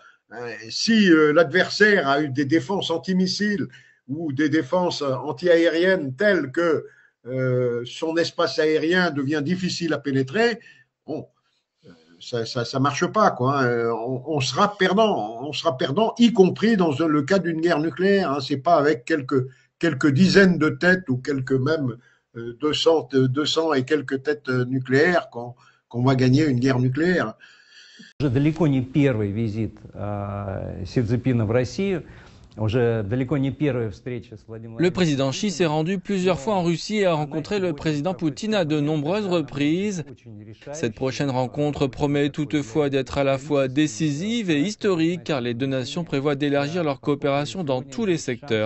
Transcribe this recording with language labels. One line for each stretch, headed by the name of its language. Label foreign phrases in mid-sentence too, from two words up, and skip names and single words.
French: Si l'adversaire a eu des défenses antimissiles ou des défenses antiaériennes telles que son espace aérien devient difficile à pénétrer, bon, ça marche pas, quoi. On sera perdant, y compris dans le cas d'une guerre nucléaire. Hein. C'est pas avec quelques dizaines de têtes ou quelques même 200 et quelques têtes nucléaires qu'on va gagner une guerre nucléaire.
Russian: Далеко не первый визит Си Цзиньпина в Россию.
French: Le président Xi s'est rendu plusieurs fois en Russie et a rencontré le président Poutine à de nombreuses reprises. Cette prochaine rencontre promet toutefois d'être à la fois décisive et historique car les 2 nations prévoient d'élargir leur coopération dans tous les secteurs.